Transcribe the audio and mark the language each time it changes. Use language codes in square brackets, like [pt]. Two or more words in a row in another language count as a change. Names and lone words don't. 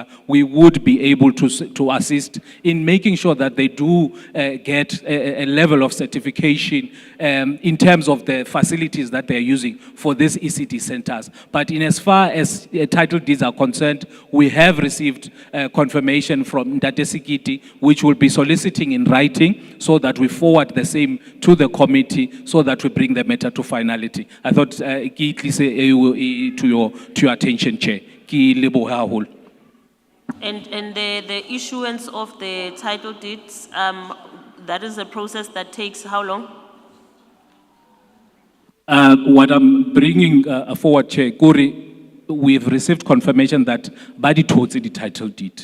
[en] We would be able to assist in making sure that they do get a level of certification in terms of the facilities that they're using for these ECD centers. But in as far as title deeds are concerned, we have received confirmation from Ntate Sikiti, which will be soliciting in writing so that we forward the same to the committee committee so that we bring the matter to finality. I thought [st] ke tlise [en] to your attention, Chair. [st] Ke leboha haholo. [en] And the issuance of the title deeds, that is a process that takes how long? What I'm bringing forward, Chair, Kuri, we've received confirmation that Badi Totsi the title deed.